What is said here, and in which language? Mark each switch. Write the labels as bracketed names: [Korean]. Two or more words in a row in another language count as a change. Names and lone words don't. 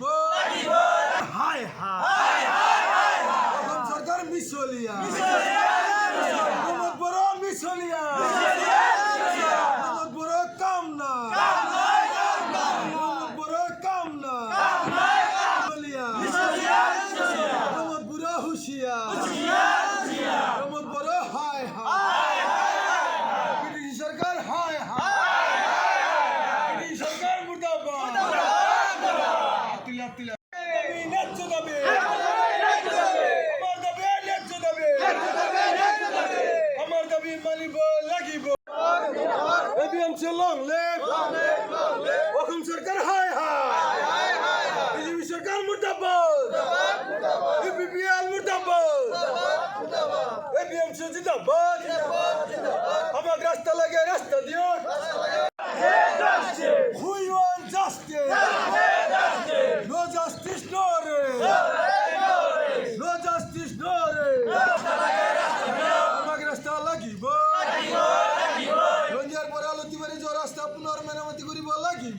[Assamese] হাই অসম চৰকাৰ মিছলীয়া, প্ৰমোদ বড়ো মিছলীয়া, প্ৰমোদ বড়ো কাম নাই, প্ৰমোদ বড়ো কাম নাই, প্রমোদ বড়ো হুঁশিয়ার, প্রমোদ বড়ো হায় বিদেশি সরকার হায় বিদেশি সরকার মুর্দাবাদ। ন্যায্য দাবি, আমার দাবি ন্যায্য দাবি, আমার দাবি মানিব লাগিব। এপিএমসি [English] long live, [Assamese] অসম সরকার হায় বিজেপি সরকার মুর্দাবাদ, ইউপিপিএল মুর্দাবাদ, এপিএমসি জিন্দাবাদ। আমাকে রাস্তা লাগে, রাস্তা দিও। [English] We want justice. No justice, no race. No justice, no race. [Assamese] আমাকে রাস্তা লাগিব। রঞ্জিয়ার পরে আলতিবাড়ি যে রাস্তা পুনর মেরামতি করিব লাগিব।